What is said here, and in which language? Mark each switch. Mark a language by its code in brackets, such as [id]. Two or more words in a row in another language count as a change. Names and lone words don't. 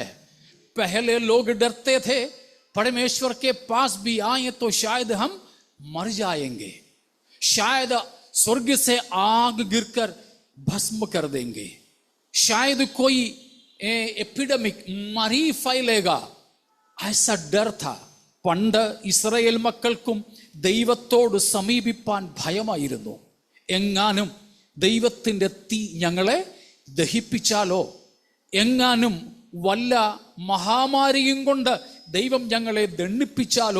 [hi] पहले लोग डरते थे परमेश्वर के पास भी आए तो शायद हम मर जाएंगे, शायद स्वर्ग से आग गिरकर भस्म कर देंगे, शायद कोई एपिडेमिक मरी फैलेगा, ऐसा डर था। [ml] പണ്ട് ഇസ്രായേൽ മക്കൾക്കും ദൈവത്തോട് സമീപിപ്പാൻ ഭയമായിരുന്നു. എങ്ങാനും ദൈവത്തിൻ്റെ തീ ഞങ്ങളെ ദഹിപ്പിച്ചാലോ, എങ്ങാനും വല്ല മഹാമാരിയും കൊണ്ട് ദൈവം ഞങ്ങളെ ദണ്ഡിപ്പിച്ചാലോ.